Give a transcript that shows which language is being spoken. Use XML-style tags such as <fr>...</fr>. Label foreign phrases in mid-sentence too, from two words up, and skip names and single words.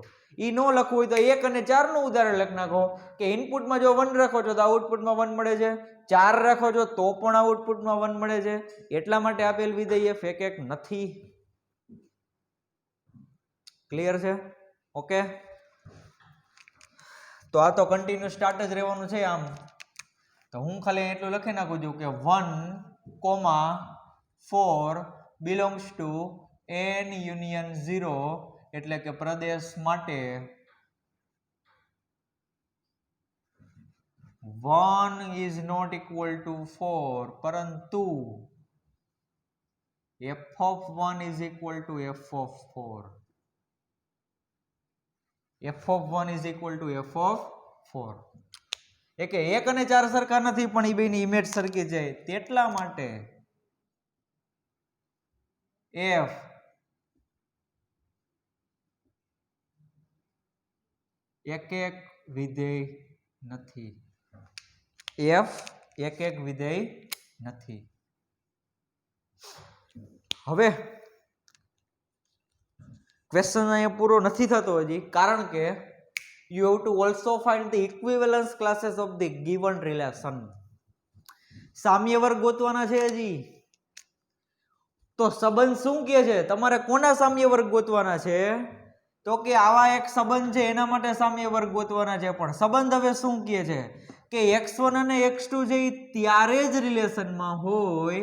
<gu>ઈ નો લખવું હોય તો 1 અને 4 નું ઉદાહરણ લખી નાખો કે ઇનપુટમાં જો 1 રાખો છો તો આઉટપુટમાં 1 મળે છે, 4 રાખો છો તો પણ આઉટપુટમાં 1 મળે છે. એટલા માટે આપેલ વિધેય ફેક એક નથી. ક્લિયર છે? ઓકે. તો આ તો</gu> <en>continue start</en> <gu>જ રહેવાનું છે. આમ તો હું ખાલી એટલું લખી નાખું છું કે</gu> <en>1,4 belongs to n union 0</en> <gu>એટલે કે પ્રદેશ માટે</gu> <en>1 is not equal to 4</en> <gu>પરંતુ</gu> <en>f of 1 is equal to f of 4. f of 1 is equal to f of 4</en> <gu>એ કે 1 અને 4 સરખા નથી પણ એ બેની ઇમેજ સરખી છે તેટલા માટે f એક એક વિધેય નથી f એક એક વિધેય નથી હવે ક્વેશ્ચન અહીંયા પૂરો નથી થતો હજી કારણ કે</gu> <en>you have to also find the equivalence classes of the given relation</en> <gu>સામ્ય વર્ગ ગોતવાના છે હજી તો સંબંધ શું કહે છે તમારે કોના સામ્ય વર્ગ ગોતવાના છે તો કે આવા એક સંબંધ છે એના માટે સામ્ય વર્ગ ગોતવાના છે પણ સંબંધ હવે શું કહે છે કે x1 અને x2 છે ત્યારે જ રિલેશનમાં હોય</gu>